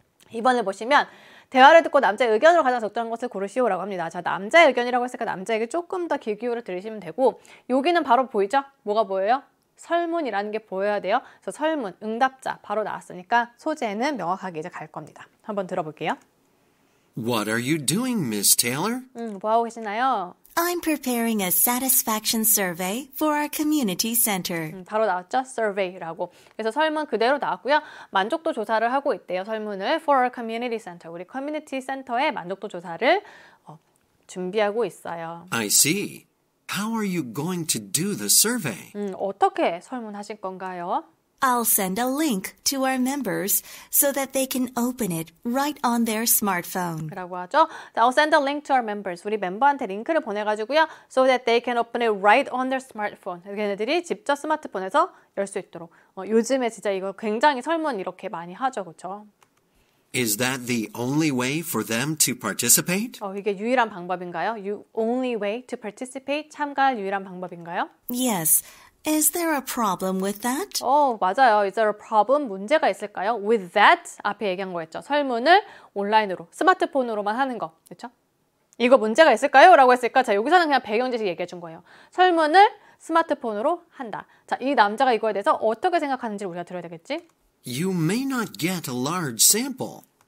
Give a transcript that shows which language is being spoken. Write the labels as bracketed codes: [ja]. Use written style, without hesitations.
[ko] 2번을 보시면 대화를 듣고 남자의 의견으로 가장 적절한 것을 고르시오라고 합니다. 자, 남자의 의견이라고 했으니까 남자에게 조금 더 귀 기울여 들으시면 되고 여기는 바로 보이죠? 뭐가 보여요? 설문이라는 게 보여야 돼요. 그래서 설문, 응답자 바로 나왔으니까 소재는 명확하게 이제 갈 겁니다. 한번 들어볼게요. [en] What are you doing, Miss Taylor? [ko] 뭐 하고 계시나요? [en] I'm preparing a satisfaction survey for our community center. [ko] 바로 나왔죠? survey라고. 그래서 설문 그대로 나왔고요. 만족도 조사를 하고 있대요. [en] 설문을 for our community center. [ko] 우리 커뮤니티 센터의 만족도 조사를 준비하고 있어요. [en] I see. How are you going to do the survey? [ko] 어떻게 설문하실 건가요? [en] I'll send a link to our members so that they can open it right on their smartphone. [ko] 라고 하죠. [en] I'll send a link to our members. [ko] 우리 멤버한테 링크를 보내가지고요. [en] So that they can open it right on their smartphone. [ko] 걔네들이 직접 스마트폰에서 열 수 있도록. 요즘에 진짜 이거 굉장히 설문 이렇게 많이 하죠. 그렇죠? [en] Is that the only way for them to participate? [ko] 이게 유일한 방법인가요? [en] Only way to participate? [ko] 참가할 유일한 방법인가요? [en] Yes. Is there a problem with that? [ko] 맞아요. [en] Is there a problem? [ko] 문제가 있을까요? [en] With that? [ko] 앞에 얘기한 거였죠. 설문을 온라인으로, 스마트폰으로만 하는 거. 그렇죠? 이거 문제가 있을까요? 라고 했으니까 자, 여기서는 그냥 배경지식 얘기해 준 거예요. 설문을 스마트폰으로 한다. 자, 이 남자가 이거에 대해서 어떻게 생각하는지 우리가 들어야 되겠지? [en] You may not get a large sample.